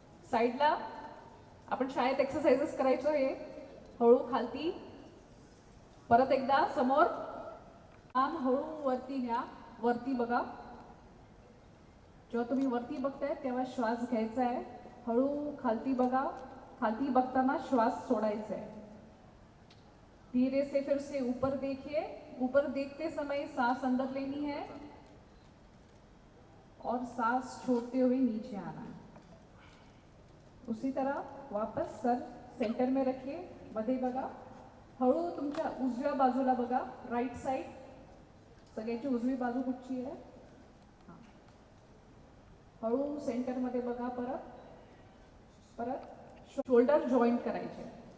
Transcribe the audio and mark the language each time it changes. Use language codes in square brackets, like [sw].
[mr] साइडला आपण शाळेत एक्सरसाइजेस करायचो हे हळू खालती, परत एकदा समोर, मान हळू वरती घ्या, वरती बघा। जेव्हा तुम्ही वरती बघताय तेव्हा श्वास घ्यायचा आहे, हळू खालती बघा, खालती बघताना श्वास सोडायचा है। [hi] धीरे से फिर से ऊपर देखिए, ऊपर देखते समय सांस अंदर लेनी है और सांस छोड़ते हुए नीचे आना है। उसी तरह वापस सर सेंटर में रखिए, [mr] मध्ये बघा, हळू तुमच्या उजव्या बाजूला बघा, राइट साइड, सगळ्याची उजवी बाजू कुठची आहे, हळू सेंटर मध्ये बघा, परत परत शोल्डर जॉइंट करायचे।